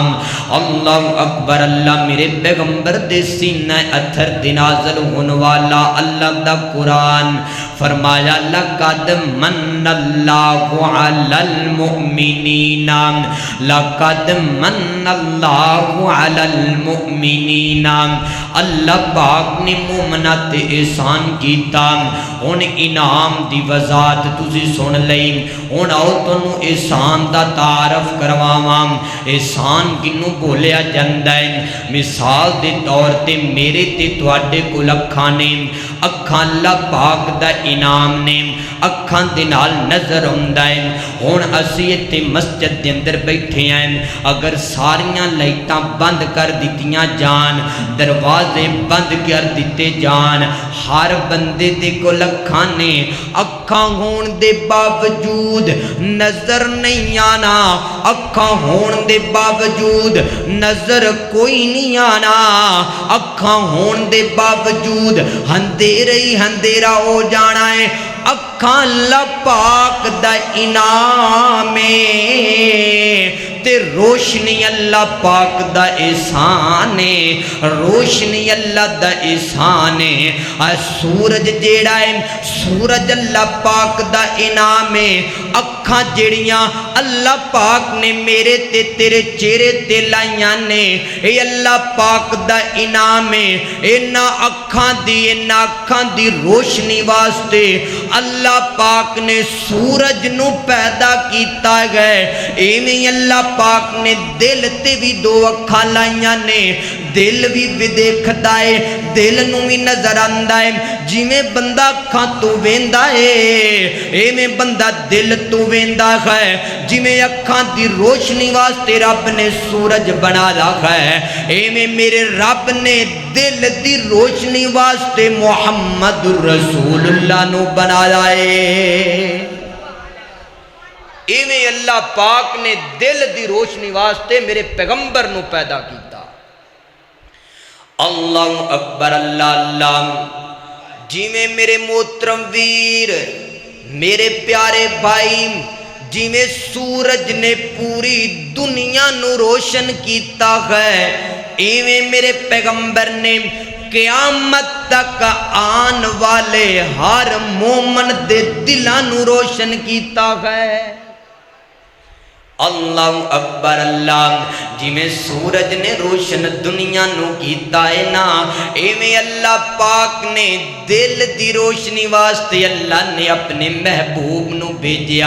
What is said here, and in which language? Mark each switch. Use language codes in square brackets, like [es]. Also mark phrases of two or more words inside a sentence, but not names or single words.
[pa] اللہ اکبر، اللہ میرے پیغمبر دے سینہ اتھر دے نازل ہون والا اللہ دا قرآن فرمایا [ar] لقد من اللہ علی المؤمنین، لقد من اللہ علی المؤمنین۔ [pa] اللہ پاک نے مومنہ تے احسان کیتا۔ ان انعام دی وضاحت تسی سن لئی، ان آؤ تنو احسان دا تعارف کرواواں۔ احسان کنوں بولیا جاندہ ہے؟ مثال دے طور تے میرے تے تواڈے کول اکھاں نے، اکھاں اللہ پاک دا انعام نے، اکھاں دے نال نظر ہوندا ہے۔ ہن اسی تے مسجد دے اندر بیٹھے ہیں، اگر ساریاں لائٹاں بند کر دتیاں جان، دروازے بند کر دیتے جان، ہر بندے دے کول اکھاں نے، اکھاں ہون دے باوجود نظر نہیں آنا، اکھاں ہون دے باوجود نظر کوئی نہیں آنا، اکھاں ہون دے باوجود اندھیرا ہی اندھیرا ہو جانا ہے۔ اکھاں اللہ پاک دا انعام ہے تے روشنی اللہ پاک دا احسان ہے، روشنی اللہ دا احسان ہے۔ سورج جیڑا ہے، سورج اللہ پاک دا انعام ہے۔ اکھاں جیڑیاں اللہ پاک نے میرے تے تیرے چہرے تے لائیاں نے، اے اللہ پاک دا انعام ہے۔ انہاں اکھاں دی روشنی واسطے اللہ پاک نے سورج نو پیدا کیتا گئے۔ ایویں اللہ پاک نے دل تے بھی دو اکھاں لائیاں نے، دل بھی ویکھدا ہے، دل نوں بھی نظر آندا ہے، جویں بندہ اکھاں تو ویندا ہے ایویں بندہ دل تو ویندا ہے، جویں اکھاں دی روشنی واسطے رب نے سورج بنا رکھا ہے، ایویں میرے رب نے دل دی روشنی واسطے محمد رسول اللہ نو بنایا ہے۔ ایویں اللہ پاک نے دل دی روشنی واسطے میرے پیغمبر نو پیدا کیتا۔ [ar] اللہ اکبر، اللہ اللہ۔ [pa] جویں میرے محترم ویر، میرے پیارے بھائی، جویں سورج نے پوری دنیا نو روشن کیتا ہے، ایویں میرے پیغمبر نے قیامت تک آن والے ہر مومن دے دلاں نو روشن کیتا ہے۔ [ar] اللہ اکبر، اللہ۔ [pa] جویں سورج نے روشن دنیا نو کیتا ہے نا، ایویں اللہ پاک نے دل دی روشنی واسطے اللہ نے اپنے محبوب نو بھیجیا۔